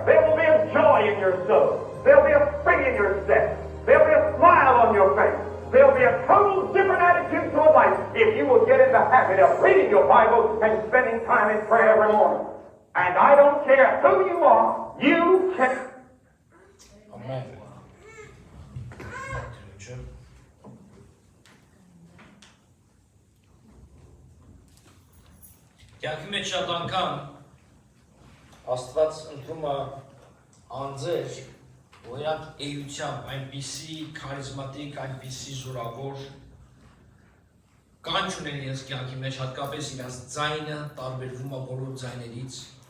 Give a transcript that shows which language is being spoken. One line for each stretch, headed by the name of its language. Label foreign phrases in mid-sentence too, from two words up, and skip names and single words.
English: There will be a joy in your soul. There'll be a spring in your step. There'll be a smile on your face. There'll be a total different attitude toward life if you will get in the habit of reading your Bible and spending time in prayer every morning. And I don't care who you are, you can... Amen.
Armenian: Կյանքի մեջ շատ անգամ Աստված ընտրում է անձեր, որ իրանք էությամբ այնպիսի քարիզմատիկ, այնպիսի զորավոր կանչ ունեն իրենց կյանքի մեջ, հատկապես իրենց ձայնը տարբերվում է բոլոր ձայներից։